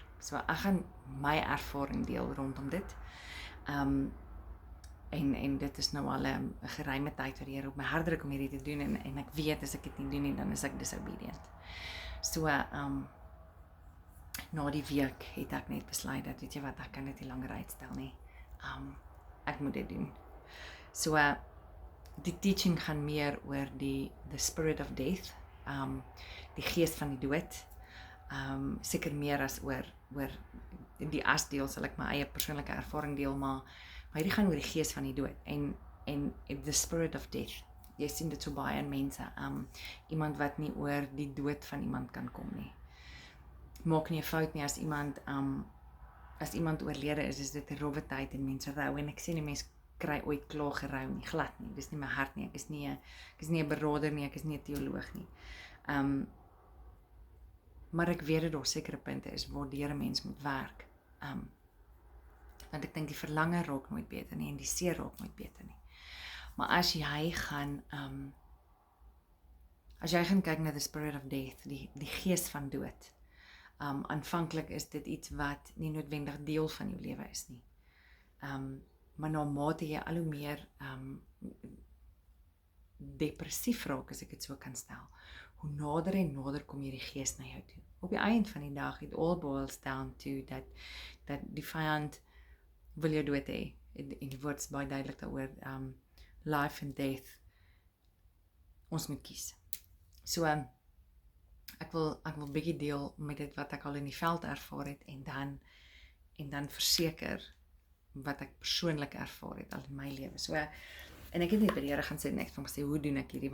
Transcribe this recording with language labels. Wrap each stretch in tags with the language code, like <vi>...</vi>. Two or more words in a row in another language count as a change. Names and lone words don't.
<af>So ek gaan my ervaring deel rondom dit. En dit is nou al 'n geruime tyd wat die Here op my hart druk om hierdie te doen en ek weet as ek dit nie doen nie, dan is ek disobedient. So na die week het ek net besluit dat weet jy wat, ek kan dit nie langer uitstel nie. Ek moet dit doen. So die teaching gaan meer oor</af> <en>the spirit of death,</en> <af>die gees van die dood. Seker meer as oor die as deel sal ek my eie persoonlike ervaring deel, maar hierdie gaan oor die gees van die dood en</af> <en>the spirit of death.</en> <af>Jy sien dit so baie in mense, iemand wat nie oor die dood van iemand kan kom nie. Maak nie 'n fout nie as iemand oorlede is dit 'n rowwe tyd en mense rou en ek sê nie mense kry ooit klaar gerou nie, glad nie. Dis nie my hart nie. Ek is nie 'n beraader nie, ek is nie 'n teoloog nie. Maar ek weet dat daar sekere punte is waar die Here mens moet werk. Want ek dink die verlange raak nooit beter nie en die seer raak nooit beter nie. Maar as jy gaan kyk na</af> <en>the spirit of death,</en> <af>die gees van dood, aanvanklik is dit iets wat nie noodwendig deel van jou lewe is nie. Maar na mate jy al hoe meer depressief raak, as ek dit so kan stel, hoe nader en nader kom hierdie gees na jou toe. Op die eind van die dag,</af> <en>it all boils down to</en> <af>dat die vyand wil jou dood hê. En die woord is baie duidelik daaroor,</af> <en>life and death,</en> <af>ons moet kies. So, ek wil bietjie deel met dit wat ek al in die veld ervaar het en dan verseker wat ek persoonlik ervaar het al in my lewe. So, en ek het net by die Here gaan sê en ek het hom gesê, hoe doen ek hierdie?</af>